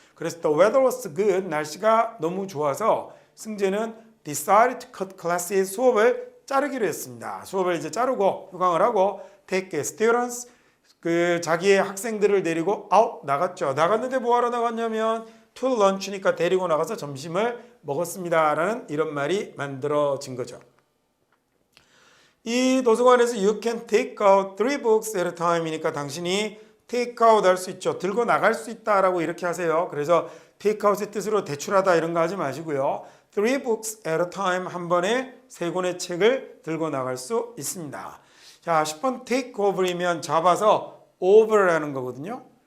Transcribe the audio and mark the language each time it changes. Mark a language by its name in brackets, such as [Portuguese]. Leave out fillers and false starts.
[Korean] 그래서 [English] the weather was good, [Korean] 날씨가 너무 좋아서 승재는 [English] decided to cut classes, [Korean] 수업을 자르기로 했습니다. 수업을 이제 자르고 휴강을 하고 [English] take students, [Korean] 자기의 학생들을 데리고 out 나갔죠. 나갔는데 뭐하러 나갔냐면 to lunch니까 데리고 나가서 점심을 먹었습니다 라는 이런 말이 만들어진 거죠. 이 도서관에서 [English] you can take out 3 books at a time [Korean] 이니까 당신이 [English] take out [Korean] 할 수 있죠. 들고 나갈 수 있다라고 이렇게 하세요. 그래서 take out의 뜻으로 대출하다 이런 거 하지 마시고요. [English] 3 books at a time, [Korean] 한 번에 3권의 책을 들고 나갈 수 있습니다. 자, 10번 take over이면 잡아서 over라는 거거든요.